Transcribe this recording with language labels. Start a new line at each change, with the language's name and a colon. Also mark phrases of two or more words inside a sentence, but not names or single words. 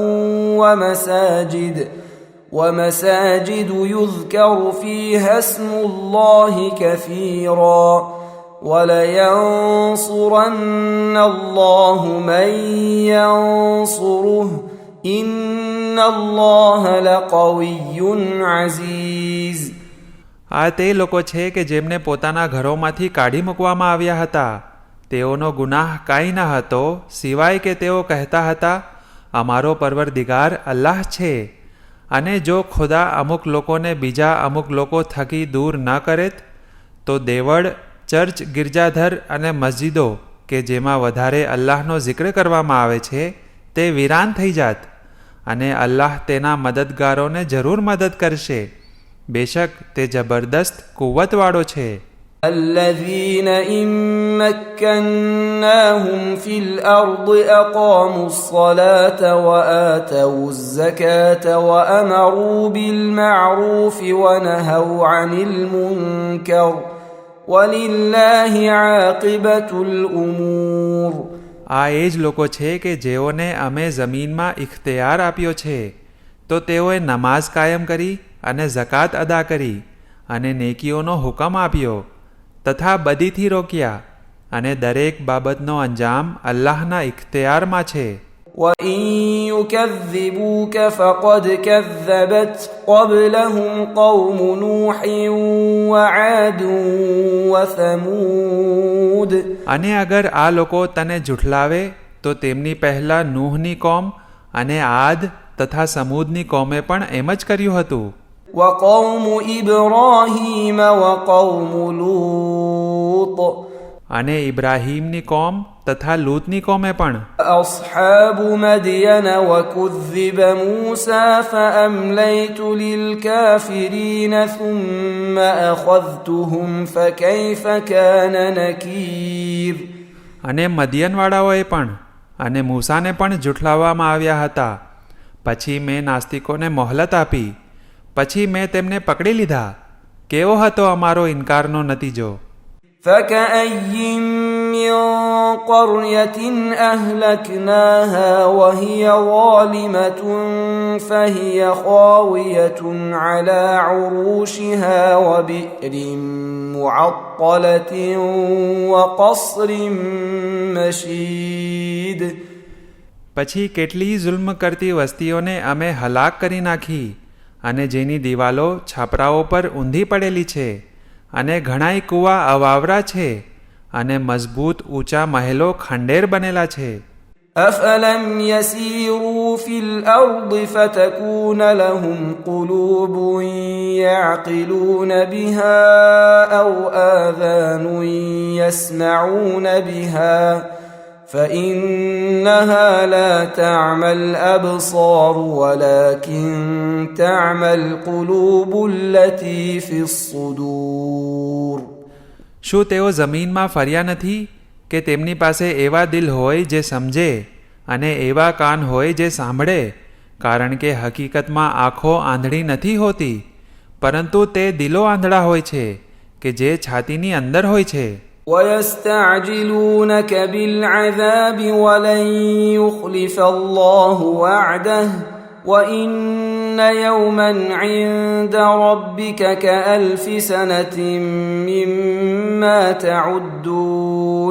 Arabic: ومساجد يذكر فيها اسم الله كثيرا ولينصرن الله من ينصره إن الله لقوي عزيز.
Gujarati: આ તે લોકો છે કે જેમને પોતાના ઘરોમાંથી કાઢી મૂકવામાં આવ્યા હતા. તેઓનો ગુનાહ કાંઈ ન હતો સિવાય કે તેઓ કહેતા હતા અમારો પરવરદિગાર અલ્લાહ છે અને જો ખુદા અમુક લોકોને બીજા અમુક લોકો થકી દૂર ન કરેત તો દેવળ, ચર્ચ, ગિરજાધર અને મસ્જિદો કે જેમાં વધારે અલ્લાહનો જિક્ર કરવામાં આવે છે તે વિરાન થઈ જાત અને અલ્લાહ તેના મદદગારોને જરૂર મદદ કરશે. બેશક તે જબરદસ્ત કુવતવાળો છે.
Arabic: الذين إن مكناهم في الأرض أقاموا الصلاة وآتوا الزكاة وأمروا بالمعروف ونهوا عن المنكر ولله عاقبة الأمور.
Gujarati: આ એ જ લોકો છે કે જેઓને અમે જમીનમાં ઇખ્તિયાર આપ્યો છે તો તેઓએ નમાઝ કાયમ કરી અને ઝકાત અદા કરી અને નેકીઓનો હુકમ આપ્યો તથા બદીથી રોક્યા અને દરેક બાબતનો અંજામ અલ્લાહના ઇખ્તિયારમાં છે.
Arabic: وإن يكذبوك فقد كذبت قبلهم قوم نوح وعاد وثمود.
Gujarati: અને અગર આ લોકો તને જુઠલાવે તો તેમની પહેલા નૂહની કોમ અને આદ તથા સમૂદની કોમે પણ એમ જ કર્યું હતું.
Arabic: وقوم إبراهيم وقوم لوط.
Gujarati: અને ઇબ્રાહીમની કોમ તથા લૂતની કોમે પણ.
Arabic: أصحاب مدين وكذب موسى فأمليت للكافرين ثم أخذتهم فكيف كان نكير.
Gujarati: અને મદિયનવાળાઓએ પણ અને મૂસાને પણ જુઠલાવવામાં આવ્યા હતા. પછી મેં નાસ્તિકોને મોહલત આપી. પછી મેં તેમને પકડી લીધા. કેવો હતો અમારો ઇનકારનો નતીજો.
Arabic: فكأي من قرية أهلكناها وهي ظالمة فهي خاوية على عروشها وبئر معطلة وقصر مشيد.
Gujarati: પછી કેટલી જુલ્મ કરતી વસ્તીઓને અમે હલાક કરી નાખી અને જેની દિવાલો છાપરાઓ પર ઊંધી પડેલી છે અને ઘણાય કૂવા અવાવરા છે અને મજબૂત ઊંચા મહેલો ખંડેર બનેલા છે.
Arabic: أفلم يسيروا في الأرض فتكون لهم قلوب يعقلون بها أو آذان يسمعون بها فإنها لا تعمى الأبصار ولكن تعمى القلوب التي في الصدور.
Gujarati: શું તેઓ જમીનમાં ફર્યા નથી કે તેમની પાસે એવા દિલ હોય જે સમજે અને એવા કાન હોય જે સાંભળે? કારણ કે હકીકતમાં આંખો આંધળી નથી હોતી, પરંતુ તે દિલો આંધળા હોય છે કે જે છાતીની અંદર હોય છે.
Arabic: ويستعجلونك بالعذاب ولن يخلف الله وعده وإن يوما عند ربك كألف سنة مما تعدون.